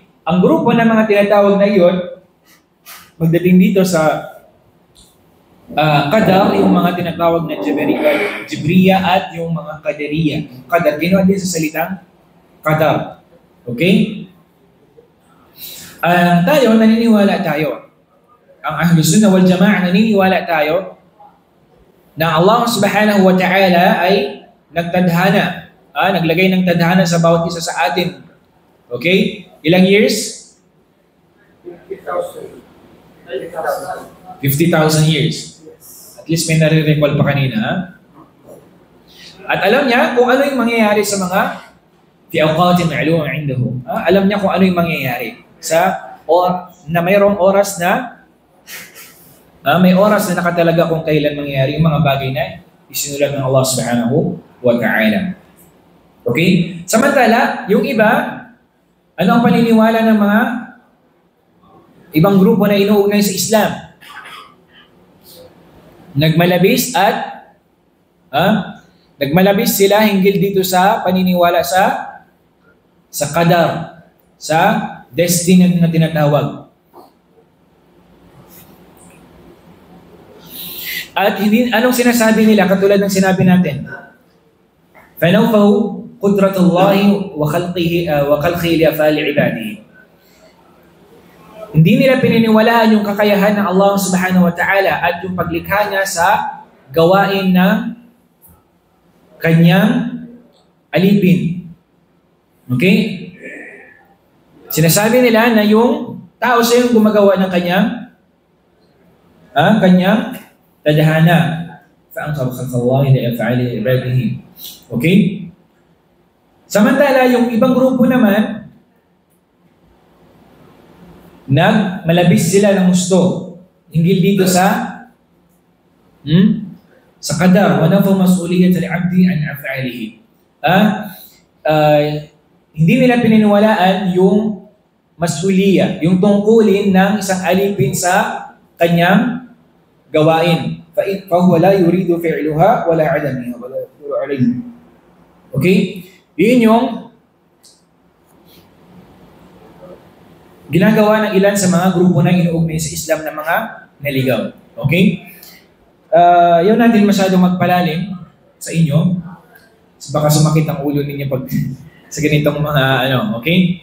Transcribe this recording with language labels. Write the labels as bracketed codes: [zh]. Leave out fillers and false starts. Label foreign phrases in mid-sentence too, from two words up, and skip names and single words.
[tl] Ang grupo ng mga tinatawag na iyon, magdating dito sa Qadar, yung mga tinatawag na Jibriya at yung mga Qadariya. Qadar, ginawa din sa salitang Qadar. Okay? Tayo, naniniwala tayo. Ang Ahlus Sunnah wal Jama'ah, naniniwala tayo na Allah [ar] سبحانه وتعالى [tl] ay nagtadhana, naglagay ng tadhana sa bawat isa sa atin. Okay? Ilang years? 50,000 years. At least may nare-recall pa kanina. Ha? At alam niya kung ano yung mangyayari sa mga [ar] في أوقات معلومة عنده. [tl] Alam niya kung ano yung mangyayari na mayroong oras na may oras na nakatalaga kung kailan mangyayari yung mga bagay na isinulat ng Allah [ar] سبحانه وتعالى. [tl] Okay? Samantala, yung iba, ano ang paniniwala ng mga ibang grupo na inuugnay sa Islam? Nagmalabis sila hinggil dito sa paniniwala sa qadar, sa destiny na tinatawag. At anong sinasabi nila katulad ng sinabi natin? [ar] فَنَوْفَهُ قُدْرَةُ اللَّهِ وَخَلْقِهِ لِأَفْعَالِ عِبَادِهِ. [tl] Hindi nila pininiwalaan yung kakayahan ng Allah [ar] سبحانه وتعالى [tl] at yung paglikha niya sa gawain ng kanyang alipin. Okay? Sinasabi nila na yung tao siya yung gumagawa ng kanyang tadhana. [ar] فَأَنْكَرُ خَلْقَ اللَّهِ لِأَفْعَالِ عِبَادِهِ. [tl] Okay? Samantala, yung ibang grupo naman, malabis sila ng gusto. Hinggil dito sa qadar. [ar] وَنَفَوْ مَسْئُولِيَةَ لِعَبْدِ عَنْ أَفْعَالِهِ. [tl] Hindi nila pininiwalaan yung mas'uliyah, yung tungkulin ng isang alipin sa kanyang gawain. [ar] فَهُوَ لَا يُرِيدُ فِعْلُهَا وَلَا عَدَمِهَا وَلَا يَقْدِرُ عَلَيْهِ. [tl] Okay? Yun yung ginagawa ng ilan sa mga grupo na inuugnay sa Islam na mga naligaw. Okay? Yun natin masyadong magpalalim sa inyo. Baka sumakit ang ulo ninyo pag sa ganitong mga okay?